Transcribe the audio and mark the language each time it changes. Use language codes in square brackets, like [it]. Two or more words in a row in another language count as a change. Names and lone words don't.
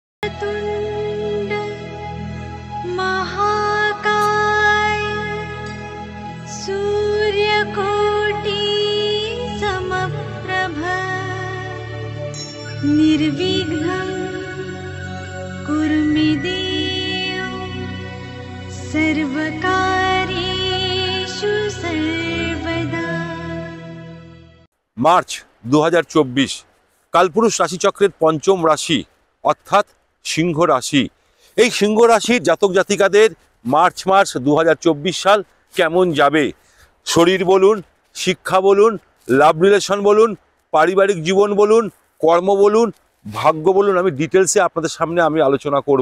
[sa] वक्रतुण्ड महाकाय सूर्यकोटि समप्रभ निर्विघ्नं कुरु मे देव सर्वकार्येषु सर्वदा। [bn] মার্চ 2024 কালপুরুষ রাশিচক্রের পঞ্চম রাশি অর্থাৎ সিংহ রাশি। এই সিংহ রাশির জাতক জাতিকাদের মার্চ মাস 2024 সাল কেমন যাবে, শরীর বলুন, শিক্ষা বলুন, [en] love relation [bn] বলুন, পারিবারিক জীবন বলুন, কর্ম বলুন, ভাগ্য বলুন, আমি ডিটেলসে আপনাদের সামনে আমি আলোচনা করব।